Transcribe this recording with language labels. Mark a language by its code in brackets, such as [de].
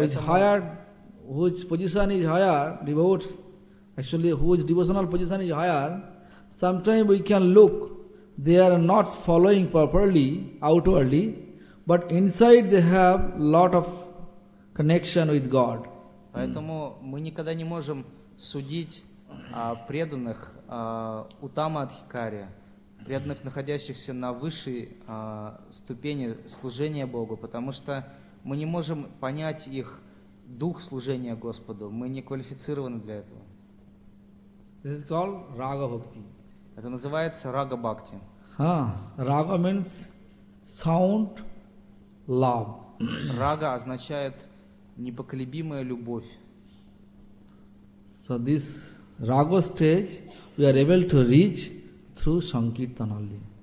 [en] which higher, whose position is higher, devotee, actually whose devotional position is higher, sometimes we can look, they are not following properly, outwardly, but inside they have lot of connection with God. [ru] Поэтому мы никогда не можем судить преданных Uttama Adhikari, преданных, находящихся на высшей ступени служения Богу, потому что мы не можем понять их дух служения Господу, мы не квалифицированы для этого. [en] This is called Raga Bhakti. [ru] Это называется Raga Bhakti. [en] Raga means sound love. [ru] Raga означает непоколебимая любовь. [en] So this Raga stage we are able to reach through Sankirtan only.